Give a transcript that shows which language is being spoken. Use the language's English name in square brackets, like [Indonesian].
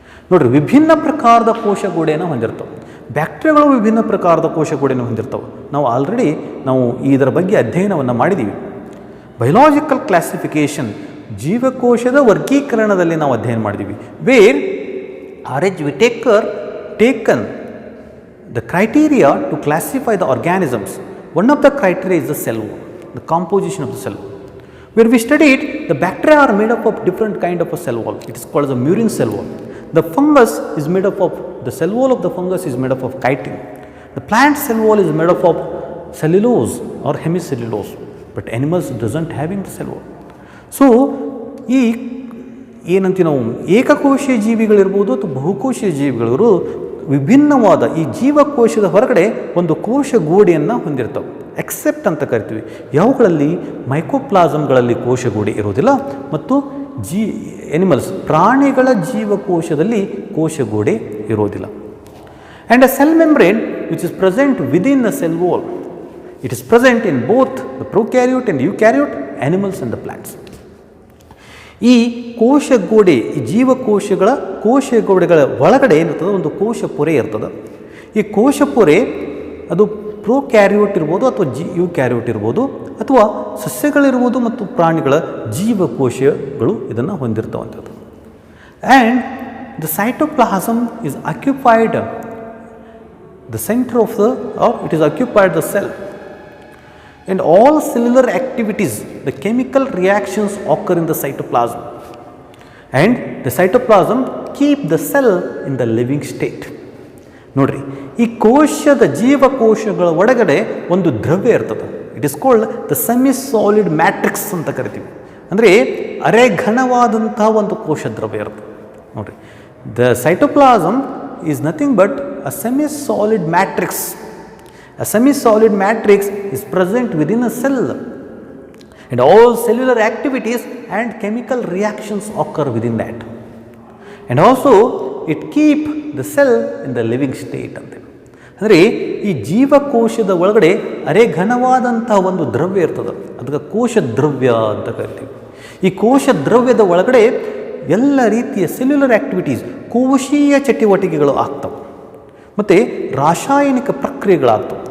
[Kannada] ನೋಡ್ರಿ, ವಿಭಿನ್ನ ಪ್ರಕಾರದ ಕೋಶಗೋಡೆಯನ್ನು ಹೊಂದಿರ್ತವೆ. ಬ್ಯಾಕ್ಟೀರಿಯಾಗಳು ವಿಭಿನ್ನ ಪ್ರಕಾರದ ಕೋಶಗೋಡೆಯನ್ನು ಹೊಂದಿರ್ತವೆ. ನಾವು ಇದರ ಬಗ್ಗೆ ಅಧ್ಯಯನವನ್ನು ಮಾಡಿದ್ದೀವಿ. ಬಯೋಲಾಜಿಕಲ್ ಕ್ಲಾಸಿಫಿಕೇಶನ್, ಜೀವಕೋಶದ ವರ್ಗೀಕರಣದಲ್ಲಿ ನಾವು ಅಧ್ಯಯನ ಮಾಡಿದ್ದೀವಿ. [English] Where R.H. Whittaker taken the criteria to classify the organisms. One of the criteria is the cell wall, the composition of the cell wall. Where we studied, the bacteria are made up of different kind of a cell wall. It is called as a murine cell wall. The fungus is made up of, the cell wall of the fungus is made up of chitin. The plant cell wall is made up of cellulose or hemicellulose. But animals doesn't having the cell wall. [Kannada] So ಈ ಏನಂತೀವಿ ನಾವು ಏಕಕೋಶೀಯ ಜೀವಿಗಳಿರ್ಬೋದು ಅಥವಾ ಬಹುಕೋಶೀಯ ಜೀವಿಗಳು ವಿಭಿನ್ನವಾದ ಈ ಜೀವಕೋಶದ ಹೊರಗಡೆ ಒಂದು ಕೋಶ ಗೋಡೆಯನ್ನು ಹೊಂದಿರ್ತವೆ. ಎಕ್ಸೆಪ್ಟ್ ಅಂತ ಕರಿತೀವಿ. ಯಾವುಗಳಲ್ಲಿ ಮೈಕೋಪ್ಲಾಸಮ್ಗಳಲ್ಲಿ ಕೋಶಗೋಡೆ ಇರೋದಿಲ್ಲ ಮತ್ತು ಎನಿಮಲ್ಸ್ ಪ್ರಾಣಿಗಳ ಜೀವಕೋಶದಲ್ಲಿ ಕೋಶಗೋಡೆ ಇರೋದಿಲ್ಲ. [English] And a cell membrane which is present within the cell wall. It is present in both the prokaryote and eukaryote animals and the plants. [Kannada] ಈ ಕೋಶಗೋಡೆ, ಈ ಜೀವಕೋಶಗಳ ಕೋಶಗೋಡೆಗಳ ಒಳಗಡೆ ಏನಿರ್ತದೆ ಒಂದು ಕೋಶ ಪೊರೆ ಇರ್ತದೆ. ಈ ಕೋಶ ಪೊರೆ ಅದು ಪ್ರೊಕ್ಯಾರಿಯೋಟ್ ಇರ್ಬೋದು ಅಥವಾ ಯೂಕ್ಯಾರಿಯೋಟ್ ಇರ್ಬೋದು ಅಥವಾ ಸಸ್ಯಗಳಿರ್ಬೋದು ಮತ್ತು ಪ್ರಾಣಿಗಳ ಜೀವಕೋಶಗಳು ಇದನ್ನು ಹೊಂದಿರ್ತವಂಥದ್ದು. [English] And the cytoplasm is occupied the center of it is occupied the cell, and all cellular activities, the chemical reactions occur in the cytoplasm, and the cytoplasm keep the cell in the living state. [Kannada] ನೋಡ್ರಿ, ಈ ಕೋಶದ ಜೀವಕೋಶಗಳ ಒಳಗಡೆ ಒಂದು ದ್ರವ್ಯ ಇರ್ತದೆ. [English] it is called the semi solid matrix [Kannada] ಅಂತ ಕರಿತೀವಿ. ಅಂದರೆ ಅರೆಘನವಾದಂತಹ ಒಂದು ಕೋಶ ದ್ರವ್ಯ ಇರ್ತದೆ. [English] ನೋಡ್ರಿ, the cytoplasm is nothing but a semi-solid matrix. A semi-solid matrix is present within a cell, and all cellular activities and chemical reactions occur within that. And also it keep the cell in the living state ante. [Kannada] ಅಂದರೆ ಈ ಜೀವಕೋಶದ ಒಳಗಡೆ ಅರೆಘನವಾದಂತಹ ಒಂದು ದ್ರವ್ಯ ಇರ್ತದೆ, ಅದಕ್ಕೆ ಕೋಶ ದ್ರವ್ಯ ಅಂತ ಕರಿತೀವಿ. ಈ ಕೋಶ ದ್ರವ್ಯದ ಒಳಗಡೆ ಎಲ್ಲ ರೀತಿಯ ಸೆಲ್ಯುಲರ್ ಆ್ಯಕ್ಟಿವಿಟೀಸ್, ಕೋಶೀಯ ಚಟುವಟಿಕೆಗಳು ಆಗ್ತವೆ ಮತ್ತು ರಾಸಾಯನಿಕ ಪ್ರಕ್ರಿಯೆಗಳಾಗ್ತವೆ.